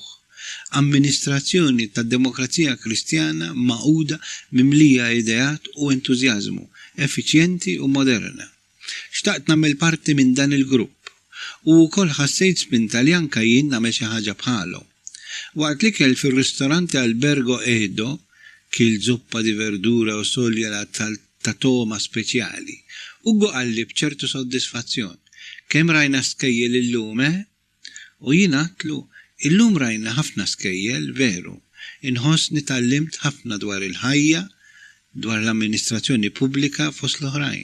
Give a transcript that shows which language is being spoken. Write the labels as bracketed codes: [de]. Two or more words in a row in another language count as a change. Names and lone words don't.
[mt] Amministrazzjoni tad-Demokrazija Kristjana maquda mimlija ideat u entużjażmu, effiċjenti u moderna. Xtaqt nagħmel parti minn dan il-grupp. U wkoll ħassejt spinta li anke jien nagħmel xi ħaġa bħalu. Waqt li kell fir-ristorante Albergo Edo, kil [it] zuppa di verdura [mt] u solja ta' toma speċjali, Ugo qalli b'ċertu soddisfazzjon. Kemm rajna skejjel illum, U jien għatlu, illum rajna ħafna skejjel, veru. Inħossni tallimt ħafna dwar il-ħajja, dwar l-amministrazzjoni pubblika fost l-oħrajn.